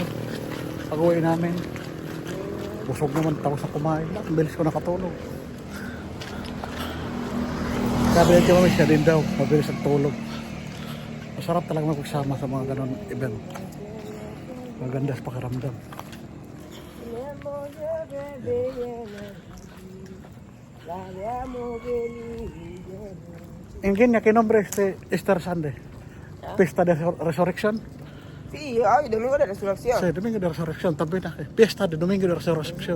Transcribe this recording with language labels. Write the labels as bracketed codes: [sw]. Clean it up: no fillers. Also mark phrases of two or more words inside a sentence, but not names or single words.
[tl] Pag-uwi namin. Busog naman tao sa kumain. Ang bilis ko nakatulog. Sabi niya kami siya din daw, mabilis ang tulog. Masarap talaga magsama sa mga ganon event. Maganda sa pakiramdam. [es] ¿En qué nombre este [en] Easter Sunday? [es] Fiesta de Resurrección? Sí, hoy, Domingo de Resurrección. Sí, Domingo de Resurrección también. Fiesta de Domingo de Resurrección.